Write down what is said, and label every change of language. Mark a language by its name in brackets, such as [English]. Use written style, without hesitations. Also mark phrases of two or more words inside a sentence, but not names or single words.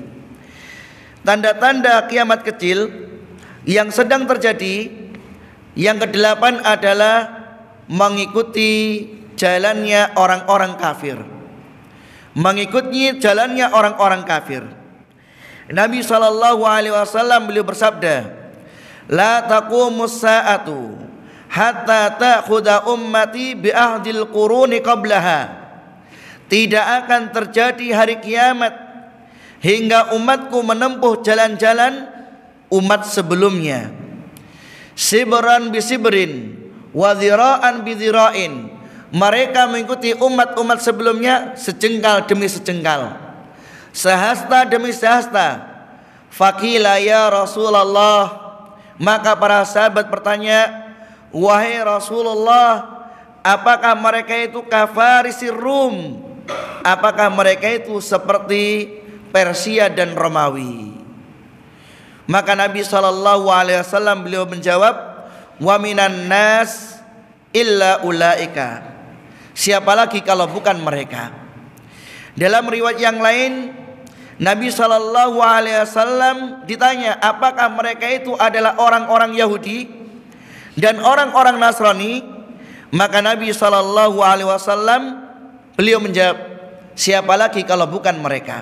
[Indonesian] Tanda-tanda kiamat kecil yang sedang terjadi, yang kedelapan adalah mengikuti jalannya orang-orang kafir. Mengikuti jalannya orang-orang kafir. Nabi SAW beliau bersabda, [Arabic] لا تقوم الساعة حتى تأخذ أمتي بأخذ القرون قبلها. [Indonesian] Tidak akan terjadi hari kiamat hingga umatku menempuh jalan-jalan umat sebelumnya. [Arabic] شبرا بشبر وذراعا بذراع. [Indonesian] Mereka mengikuti umat-umat sebelumnya sejengkal demi sejengkal, sehasta demi sehasta. [Arabic] فقيل يا رسول الله, [Indonesian] maka para sahabat bertanya, wahai Rasulullah, apakah mereka itu [Arabic] كفارس والروم? [Indonesian] Apakah mereka itu seperti Persia dan Romawi? Maka Nabi SAW beliau menjawab, [Arabic] ومن الناس إلا أولئك. [Indonesian] Siapa lagi kalau bukan mereka? Dalam riwayat yang lain, Nabi SAW ditanya, apakah mereka itu adalah orang-orang Yahudi dan orang-orang Nasrani? Maka Nabi SAW beliau menjawab, siapa lagi kalau bukan mereka?